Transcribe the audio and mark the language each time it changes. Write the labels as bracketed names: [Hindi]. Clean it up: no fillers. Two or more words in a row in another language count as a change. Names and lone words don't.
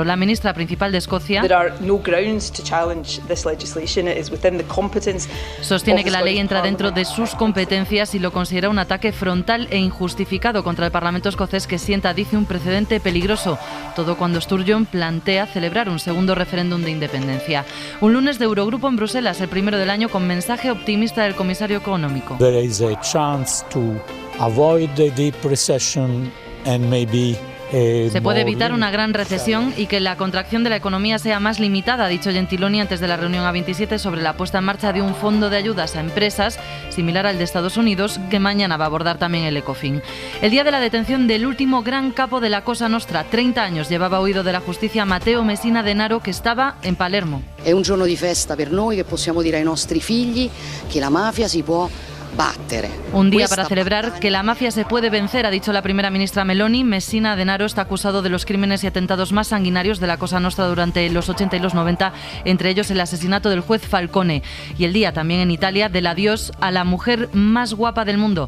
[Spanish] La ministra principal de Escocia sostiene que la ley entra dentro de sus competencias y lo considera un ataque frontal e injustificado contra el Parlamento escocés, que sienta, dice, un precedente peligroso. Todo cuando Sturgeon plantea celebrar un segundo referéndum de independencia. Un lunes de Eurogrupo en Bruselas, el primero del año, con mensaje optimista del comisario económico. [English] There is a chance to avoid the deep recession and maybe [Spanish] Se puede evitar una gran recesión y que la contracción de la economía sea más limitada, ha dicho Gentiloni antes de la reunión A27 sobre la puesta en marcha de un fondo de ayudas a empresas similar al de Estados Unidos, que mañana va a abordar también el Ecofin. El día de la detención del último gran capo de la Cosa Nostra, 30 años llevaba huido de la justicia Matteo Messina Denaro, que estaba en Palermo. [Italian] È un giorno di festa per noi che possiamo dire ai nostri figli che la mafia si può battere. [Spanish] Un día para celebrar que la mafia se puede vencer, ha dicho la primera ministra Meloni. Messina Denaro está acusado de los crímenes y atentados más sanguinarios de la Cosa Nostra durante los 80 y los 90, entre ellos el asesinato del juez Falcone. Y el día también en Italia del adiós a la mujer más guapa del mundo.